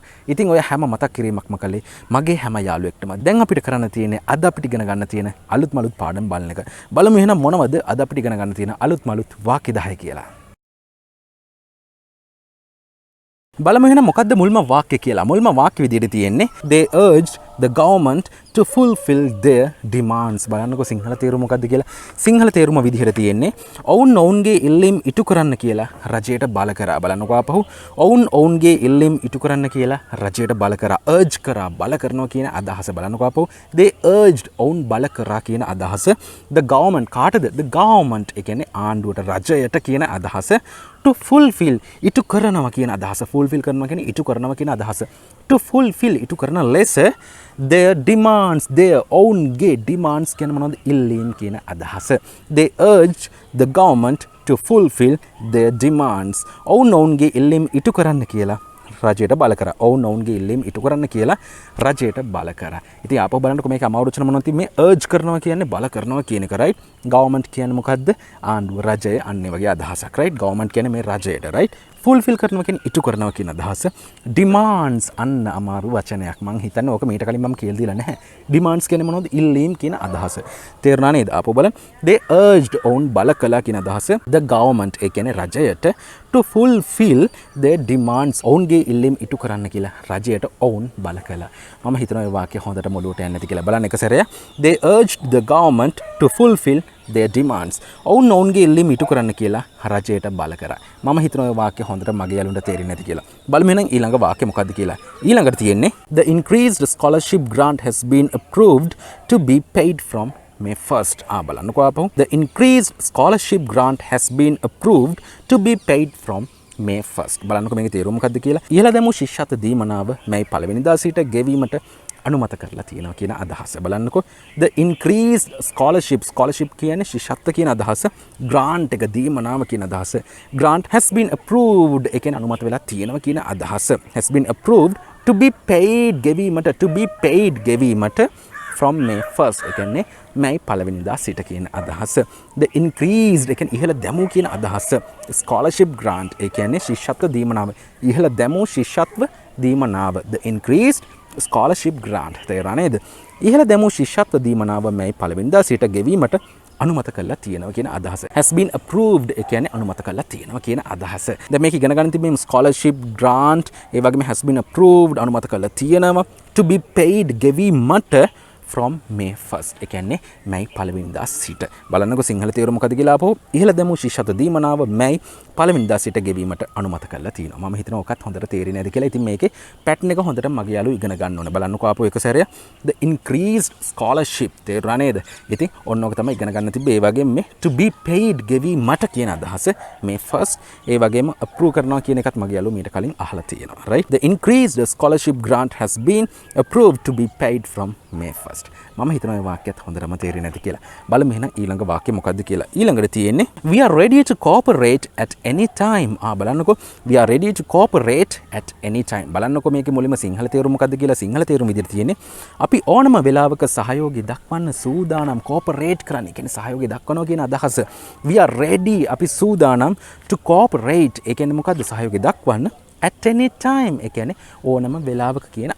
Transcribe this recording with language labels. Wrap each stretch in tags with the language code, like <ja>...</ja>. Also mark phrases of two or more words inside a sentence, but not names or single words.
<si>ඉතින් ඔය හැම මතක් කිරීමක්ම කළේ මගේ හැම යාළුවෙක්ටම. දැන් අපිට කරන්න තියෙන්නේ අද අපිට ඉගෙන ගන්න තියෙන අලුත් පාඩම් බලන එක. බලමු එහෙනම් මොනවද අද අපිට ඉගෙන ගන්න තියෙන අලුත් වාක්‍ය 10 කියලා. බලමු එහෙනම් මොකද්ද මුල්ම වාක්‍ය කියලා. මුල්ම වාක්‍ය විදිහට තියෙන්නේ</si> <en>they urged the government to fulfill their demands.</en> <si>බලන්නකො සිංහල තේරුම මොකද්ද කියලා. සිංහල තේරුම විදිහට තියෙන්නේ ඔවුන්ගේ ඉල්ලීම් ඉටු කරන්න කියලා රජයට බල කරා. බලන්නකො ආපහු ඔවුන්ගේ ඉල්ලීම් ඉටු කරන්න කියලා රජයට බල කරා. urge කරා බල කරනවා කියන අදහස. බලන්නකො ආපහු</si> <en>they urged</en> <si>ඔවුන් බල කරා කියන අදහස.</si> <en>the government</en> <si>කාටද?</si> <en>the government</en> <si>ඒ කියන්නේ ආණ්ඩුවට රජයට කියන අදහස.</si> <en>to fulfill</en> <si>ඉටු කරනවා කියන අදහස. fulfill කරනවා කියන්නේ ඉටු කරනවා කියන අදහස.</si> <en>to fulfill</en> <si>ඉටු කරන ලෙස</si> <en>their demands their own demands</en> <si>කියන මොනවද? ඉල්ලීම් කියන අදහස.</si> <en>they urge the government to fulfill their demands.</en> <si>ඔවුන්ගේ ඉල්ලීම් ඉටු කරන්න කියලා රජයට බල කරා. ඔවුන්ගේ ඉල්ලීම් ඉටු කරන්න කියලා රජයට බල කරා. ඉතින් ආපහු බලන්නකො මේක අමාරුචන මොනවද මේ urge කරනවා කියන්නේ බල කරනවා කියන එක right. government කියන්නේ මොකද්ද? ආණ්ඩුව රජය අන්නේ වගේ අදහසක් right. government කියන්නේ මේ රජයට right. fulfill කරනවා කියන්නේ ඉටු කරනවා කියන අදහස. demands අන්න අමාරු වචනයක්. මං හිතන්නේ ඕක මීට කලින් මම කියලා දීලා නැහැ. demands කියන්නේ මොනවද? ඉල්ලීම් කියන අදහස. තේරුණා නේද? ආපහු බලන්න.</si> <en>they urged</en> <si>ඔවුන් බල කළා කියන අදහස.</si> <en>the government</en> <si>ඒ කියන්නේ රජයට</si> <en>to fulfill their demands</en> <si>ඔවුන්ගේ ඉල්ලීම් ඉටු කරන්න කියලා රජයට ඔවුන් බල කළා. මම හිතනවා මේ වාක්‍ය හොඳට මොළුවට යන්නේ නැති කියලා. බලන්න එක සැරයක්.</si> <en>they urged the government to fulfill their demands.</en> <si>ඔවුන්ගේ ඉල්ලීම් ඉටු කරන්න කියලා රජයට බල කරා. මම හිතනවා මේ වාක්‍ය හොඳට මගේ යාළුවන්ට තේරෙන්නේ නැති කියලා. බලමු එහෙනම් ඊළඟ වාක්‍ය මොකද්ද කියලා. ඊළඟට තියෙන්නේ</si> <en>the increased scholarship grant has been approved to be paid from May 1st.</en> <si>බලන්නකෝ ආපහු.</si> <en>The increased scholarship grant has been approved to be paid from May 1st.</en> <si>බලන්නකෝ මේකේ තේරුම මොකද්ද කියලා. ඉහළ දැමූ ශිෂ්‍යත්ව දීමනාව මේ පළවෙනිදා සිට ගෙවීමට අනුමත කරලා තියෙනවා කියන අදහස. බලන්නකෝ</si> <en>the increased scholarship</en> <si>කියන්නේ ශිෂ්‍යත්ව කියන අදහස. grant එක දීමනාව කියන අදහස.</si> <en>grant has been approved</en> <si>ඒ කියන්නේ අනුමත වෙලා තියෙනවා කියන අදහස.</si> <en>has been approved to be paid</en> <si>ගෙවීමට</si> <en>from May 1st</en> <si>ඒ කියන්නේ මේ පළවෙනිදා සිට කියන අදහස.</si> <en>the increased</en> <si>ඒ කියන්නේ ඉහළ දැමූ කියන අදහස.</si> <en>scholarship grant</en> <si>ඒ කියන්නේ ශිෂ්‍යත්ව දීමනාව. ඉහළ දැමූ ශිෂ්‍යත්ව දීමනාව.</si> <en>the increased scholarship grant.</en> <si>තේරුණා නේද? ඉහළ දැමූ ශිෂ්‍යත්ව දීමනාව මේ පළවෙනිදා සිට ගෙවීමට අනුමත කරලා තියෙනවා කියන අදහස.</si> <en>has been approved</en> <si>ඒ කියන්නේ අනුමත කරලා තියෙනවා කියන අදහස. දැන් මේක ඉගෙන ගන්න තිබෙන්නේ</si> <en>scholarship grant</en> <si>ඒ වගේම</si> <en>has been approved</en> <si>අනුමත කරලා තියෙනවා</si> <en>to be paid</en> <si>ගෙවීමට</si> <en>from May 1st</en> <si>ඒ කියන්නේ මේ පළවෙනිදා සිට. බලන්නකො සිංහල තේරුම මොකද කියලා ආපහු. ඉහළ දැමූ ශිෂ්‍යත්ව දීමනාව මේ පළවෙනිදා සිට ගෙවීමට අනුමත කරලා තියෙනවා. මම හිතනවා ඔකත් හොඳට තේරෙන්නේ නැති කියලා. ඉතින් මේකේ pattern එක හොඳට මගේ යාළුවෝ ඉගෙන ගන්න ඕනේ. බලන්නකො ආපහු එක සැරයක්.</si> <en>the increased scholarship</en> <si>තේරුණා නේද? ඉතින් ඔන්න ඔක තමයි ඉගෙන ගන්න තිබ්බේ. ඒ වගේම මේ</si> <en>to be paid</en> <si>ගෙවීමට කියන අදහස May 1st. ඒ වගේම approve කරනවා කියන එකත් මගේ යාළුවෝ මීට කලින් අහලා තියෙනවා. right.</si> <en>the increased scholarship grant has been approved to be paid from May 1st.</en> <si>මම හිතනවා මේ වාක්‍යයත් හොඳටම තේරෙන්නේ නැති කියලා. බලමු එහෙනම් ඊළඟ වාක්‍ය මොකද්ද කියලා. ඊළඟට තියෙන්නේ</si> <en>we are ready to cooperate at any time. බලන්නකෝ we are ready to cooperate at any time.</en> <si>බලන්නකෝ මේකේ මුලින්ම සිංහල තේරුම මොකද්ද කියලා. සිංහල තේරුම විදිහට තියෙන්නේ අපි ඕනම වෙලාවක සහයෝගය දක්වන්න සූදානම්. cooperate කරන්න කියන්නේ සහයෝගය දක්වනවා කියන අදහස.</si> <en>we are ready</en> <si>අපි සූදානම්</si> <en>to cooperate</en> <si>ඒ කියන්නේ මොකද්ද? සහයෝගය දක්වන්න</si> <en>at any time</en> <si>ඒ කියන්නේ ඕනම වෙලාවක කියන අදහස.</si>